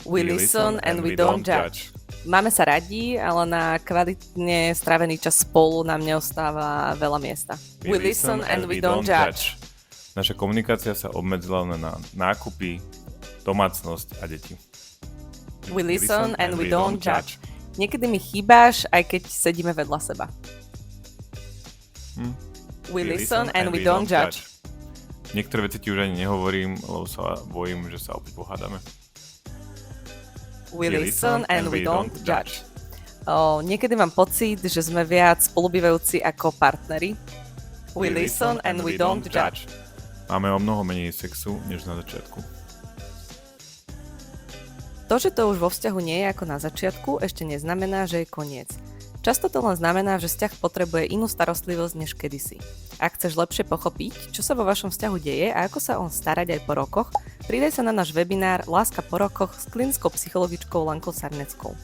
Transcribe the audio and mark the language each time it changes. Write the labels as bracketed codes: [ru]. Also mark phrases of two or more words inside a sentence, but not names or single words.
[en] We listen and we don't judge. [sk] Máme sa radi, ale na kvalitne strávený čas spolu nám neostáva veľa miesta. [en] We listen and we don't judge. [sk] Naša komunikácia sa obmedzila len na nákupy, domácnosť a deti. [en] We listen and we don't judge. [sk] Niekedy mi chýbáš, aj keď sedíme vedľa seba. [en] We listen and we don't judge. [sk] Niektoré veci ti už ani nehovorím, lebo sa bojím, že sa opäť pohádame. [en] We listen and we don't judge. [sk] Niekedy mám pocit, že sme viac spolubývajúci ako partneri. [en] We listen and we don't judge. [sk] Máme o mnoho menej sexu, než na začiatku. To, že to už vo vzťahu nie je ako na začiatku, ešte neznamená, že je koniec. Často to len znamená, že vzťah potrebuje inú starostlivosť než kedysi. Ak chceš lepšie pochopiť, čo sa vo vašom vzťahu deje a ako sa on starať aj po rokoch, pridaj sa na náš webinár Láska po rokoch s klinickou psychologičkou Lankou Sarneckou.